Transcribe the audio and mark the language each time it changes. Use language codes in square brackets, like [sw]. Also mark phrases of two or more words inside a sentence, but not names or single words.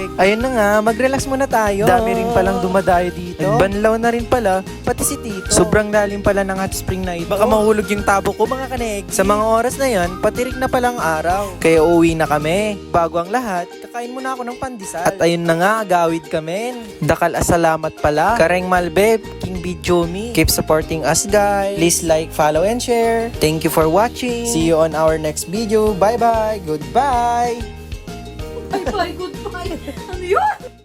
[tl] Ayun na nga, mag-relax muna tayo. Dami rin palang dumadayo dito. Nagbanlaw na rin pala, pati si tito. Sobrang lalim pala ng hot spring na ito. Baka mahulog yung tabo ko mga kanegi. Sa mga oras na yan, patirik na palang araw. Kaya uwi na kami. Bago ang lahat, kakain muna ako ng pandesal. At ayun na nga, [pam] gawid kami. Dakal asalamat pala. Kareng Malbeb, King Bijomi. [en] Keep supporting us guys. Please like, follow, and share. Thank you for watching. See you on our next video. Bye-bye. Goodbye. Bye-bye, goodbye. [tl] Ano yun?